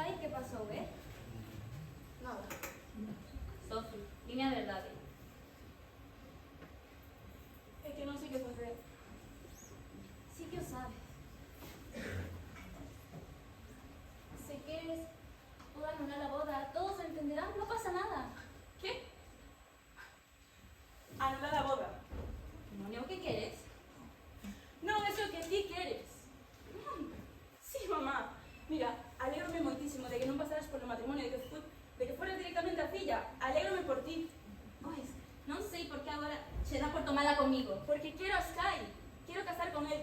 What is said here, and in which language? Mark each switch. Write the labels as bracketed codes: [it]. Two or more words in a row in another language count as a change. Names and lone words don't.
[gl] pasou, Nada. Sofi, dime a verdade. É que non sei que facer. Sí que o sabes. [es] Si quieres, puedo anular la boda, todos lo entenderán, no pasa nada. [gl] ¿Qué? Anular a boda. [es] Demonio, ¿qué quieres? [gl] Non, é o que ti queres. Sí, mamá. Mira, alégrome moitísimo de que non pasaras por o matrimonio, de que [es] fueras directamente [gl] a filla. Alégrome por ti. Pois, non sei por que agora che dá por tomala comigo. Porque quero a Sky. Quero casar con él.